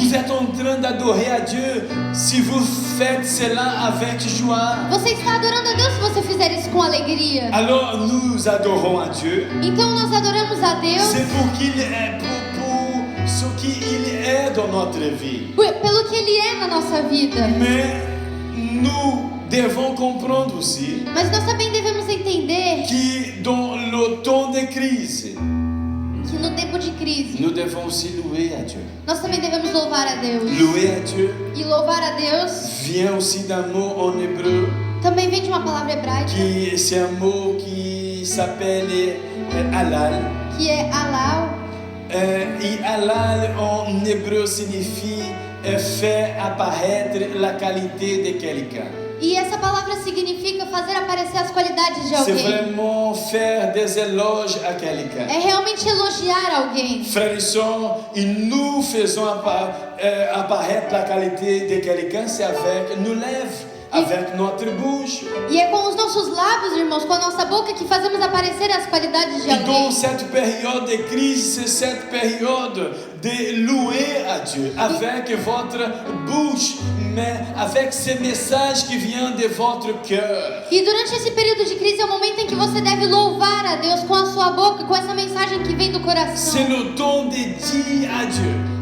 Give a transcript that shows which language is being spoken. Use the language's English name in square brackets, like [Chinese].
[French] vous êtes en train d'adorer à Dieu. Si vous faites cela avec joie, [Portuguese] você está adorando a Deus se você fizer isso com alegria. [French] alors nous adorons à Dieu. [Portuguese] Então nós adoramos a Deus [French] C'est pour qu'il est, pour ce qu'il est dans notre vie. [Portuguese] pelo que Ele é na nossa vida. [French] Mais nous devons comprendre aussi [Portuguese] Mas nós também devemos entender [French] que dans le temps de crise, [Portuguese] que no tempo de crise, [French] nous devons aussi louer à Dieu. [Portuguese] nós também devemos louvar a Deus. [French] Louer à Dieu [Portuguese] E louvar a Deus [French] vient aussi d'un mot en hébreu, [Portuguese] também vem de uma palavra hebraica, [French] qui c'est un mot qui s'appelle halal. [Portuguese] que é halal. [French] Et halal en hébreu signifie faire apparaître la qualité de quelqu'un. [Portuguese] E essa palavra significa fazer aparecer as qualidades de [French] C'est [Portuguese] alguém. [French] vraiment faire des éloges à quelqu'un. [Portuguese] É realmente elogiar alguém. [French] Frères et sœurs, et nous faisons apparaître la qualité de quelqu'un, c'est avec nos lèvres, avec notre bouche. [Portuguese] E é com os nossos lábios, irmãos, com a nossa boca que fazemos aparecer as qualidades de [French] Et donc [Portuguese] alguém. [French] cette période de crise, c'est cette période de louer à Dieu avec votre bouche, mais avec ces messages qui viennent de votre cœur. [Portuguese] E durante esse período de crise é o momento em que você deve louvar a Deus com a sua boca, com essa mensagem que vem do coração. [French] C'est le temps de dire à Dieu.